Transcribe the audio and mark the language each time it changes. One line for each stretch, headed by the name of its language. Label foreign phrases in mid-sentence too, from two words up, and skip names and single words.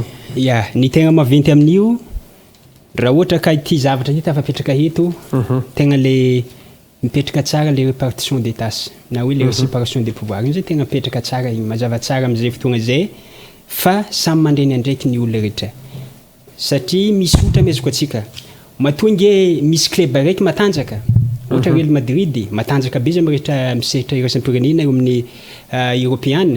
Malagasy: ny tegna maventy amin'io raha ohatra ka ity zavatra ty tafapetraka eto tegna le mipetraka tsara le
French: répartition des tâches
Malagasy: na hoe le
French: séparation des pouvoirs
Malagasy: io zay tegna mipetraka tsara igny mazava tsara amin'izay fotoagna zay fa samy mandreny andraiky ny olona rehetra satria misy ohatra mezoko atsika matonge misy club araiky matanjaka ohatra Real Madrid matanjaka be izy rehetra misehatra iraisam-pirenena eo amin'ny européenne